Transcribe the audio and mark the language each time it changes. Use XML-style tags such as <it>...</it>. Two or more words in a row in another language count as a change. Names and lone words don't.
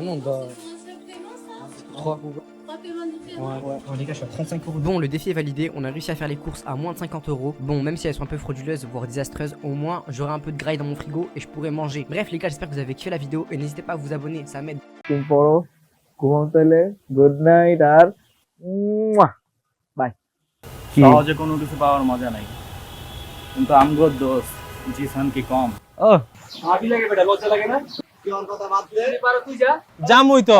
<fr>Non, on doit. 3. Ouais, les gars, je suis à 35 euros. Bon, le défi est validé, on a réussi à faire les courses à moins de 50 euros. Bon, même si elles sont un peu frauduleuses, voire désastreuses, au moins j'aurai un peu de graille dans mon frigo et je pourrai manger. Bref les gars, j'espère que vous avez kiffé la vidéo et n'hésitez pas à vous abonner, ça m'aide.</fr> <en>good night</en> <bn>আর বাই। সহজে কোনো কিছু পাওয়ার মজা নাই, কিন্তু আমগো দোষ জিসান কি কম। ও আবি লাগে বেটা, লজ্জা লাগে না? কি অন কথা বাদ দে। তুই যা জামুই তো।</bn>